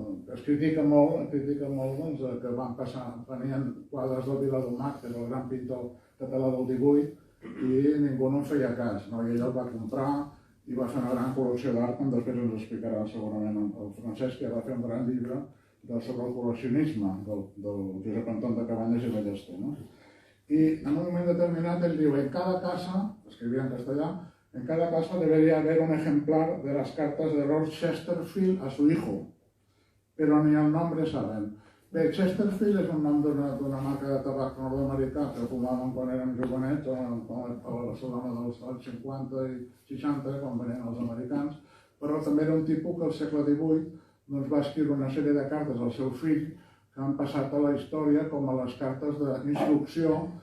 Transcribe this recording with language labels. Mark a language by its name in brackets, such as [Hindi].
[Catalan] es critica molt que venien quadres del Viladomat, que és el gran pintor català del 18, i ningú no en feia cas, i ell el va comprar i va fer una gran col·lecció d'art, com després ens explicarà segurament el Francesc, que va fer un gran llibre sobre el col·leccionisme del Josep Anton de Cabanyes i Ballester. I en un moment determinat ell diu, en cada casa, escrivia en castellà, [Spanish] en cada casa debería haber un ejemplar de las cartas de Lord Chesterfield a su hijo, pero ni el nombre saben. [Catalan] Bé, Chesterfield és un nom d'una marca de tabac nord-americà que fumaven quan eren jovenets, a la Barcelona dels anys 50 i 60, quan venien els americans, però també era un tipus que al segle XVIII va escriure una sèrie de cartes al seu fill que han passat a la història com a les cartes d'instrucció